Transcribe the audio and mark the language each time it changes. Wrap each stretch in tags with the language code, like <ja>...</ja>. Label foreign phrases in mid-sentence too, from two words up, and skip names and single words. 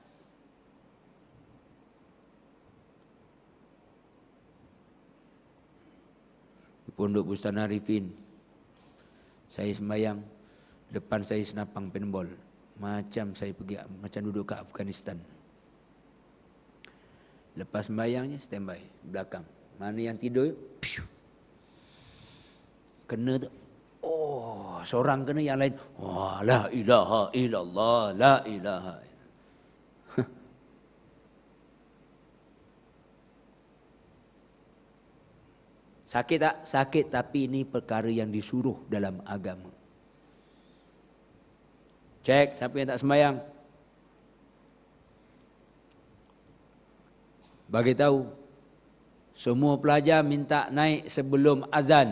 <ms>Di Pondok Bustan Arifin, saya sembahyang, depan saya senapang paintball. Macam saya pergi, macam duduk ke Afghanistan. Lepas sembahyangnya, standby belakang. Mana yang tidur, piu, kena tu. Oh, seorang kena, yang lain, wah,</ms> <ar>لا إله إلا الله لا إله إلا الله.</ar> <ms>Sakit tak? Sakit, tapi ini perkara yang disuruh dalam agama. Cek siapa yang tak sembahyang. Bagi tahu, semua pelajar minta naik sebelum azan.</ms>